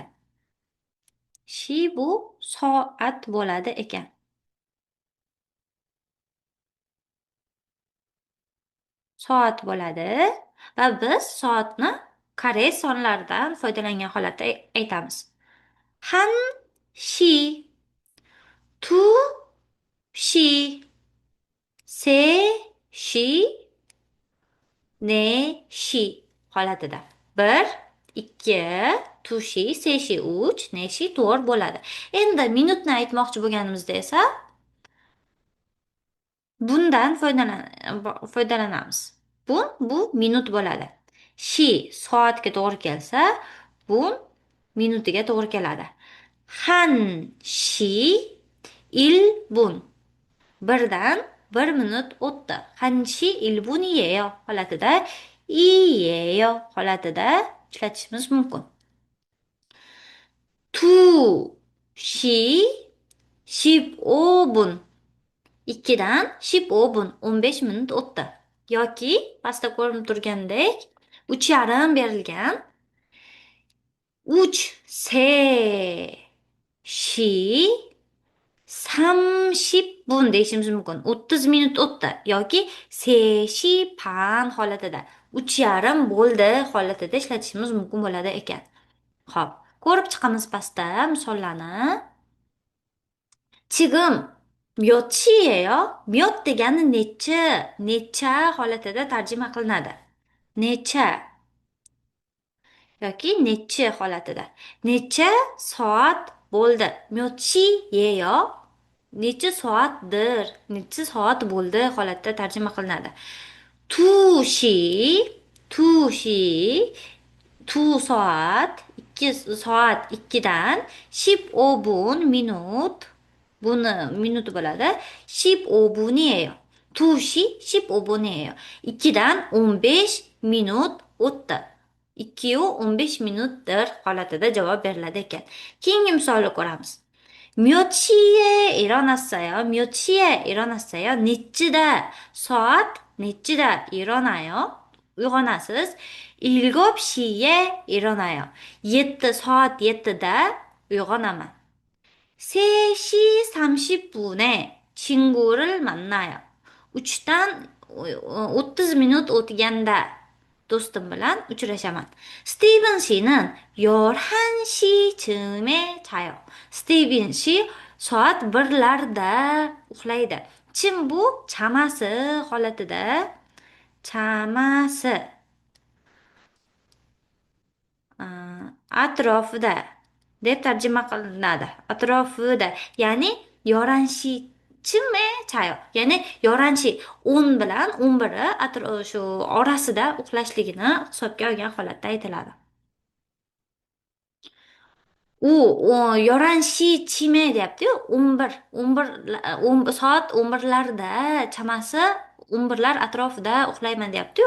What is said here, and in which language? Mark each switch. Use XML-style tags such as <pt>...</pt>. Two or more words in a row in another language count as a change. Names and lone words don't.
<uz>Shi bu soat bo'ladi ekan. Soat bo'ladi va biz soatni koreys sonlaridan foydalangan holatda aytamiz.</uz> <ko>한 시, 두 시, 세 시, 네 시 holatida.</ko> <uz>1, 2, tushi, seshi 3, neshi 4 bo'ladi. Endi minutni aytmoqchi bo'lganimizda esa bundan foydalanamiz. Bu minut bo'ladi. Shi soatga to'g'ri kelsa, bun minutiga to'g'ri keladi.</uz> <ko>한 시 일 분.</ko> <uz>1dan 1 minut o'tdi.</uz> <ko>1시 1분이에요</ko> <uz>holatida 이에요 holatida ishlatishimiz mumkin.</uz> <ko>2시 15분.</ko> <uz>2dan 15 15 minut o'tdi. Yoki pastda ko'rinib turgandek 3,5 berilgan.</uz> <ko>3시 30분</ko> <uz>deyishimiz mumkin. 30 minut o'tdi yoki</uz> <ko>3시 반</ko> <uz>holatida 3,5 bo'ldi holatida ishlatishimiz mumkin bo'ladi ekan. Xo'p, ko'rib chiqamiz pastda misollarni.</uz> <ko>지금 몇 시예요?</ko> <uz>몇 degani necha holatida tarjima qilinadi. Necha yoki nechi holatida. Necha soat bo'ldi?</uz> <ko>몇 시예요?</ko> <uz>Necha soatdir? Necha soat bo'ldi holatida tarjima qilinadi.</uz> <ko>2시, 2시,</ko> <uz>2 soat, 2 soat 2dan 15분 minut. Buni minut bo'ladi.</uz> <ko>15분이에요. 2시 15분이에요.</ko> <uz>2dan 15 minut o'tdi. 2 15 minutdir holatida javob beriladi ekan. Keyingi misolni ko'ramiz.</uz> <ko>몇 시에 일어났어요? 몇 시에 일어났어요? 니찌다. soat 니찌다 일어나요? uyg'onasiz. 7시에 일어나요.</ko> <uz>7 soat 7다 uyg'onaman.</uz> <ko>3시 30분에 친구를 만나요.</ko> <uz>3dan 30 minut o'tganda do'stim bilan uchrashaman.</uz> <ko>스티븐 씨는 11시쯤에 자요.</ko> <uz>스티븐 씨 soat 1larda uxlaydi. Chim bu chamasi holatida chamasi atrofida deb tarjima qilinadi. Atrofida, ya'ni</uz> <ko>11시쯤에 자요.</ko> <uz>Ya'ni 11시 10 bilan 11 shu orasida uxlashligini hisobga olgan holatda aytiladi. U 11시쯤에 deyapti-yu, 11 soat 11larda chamasi 11lar atrofida uxlayman deyapti-yu.</uz>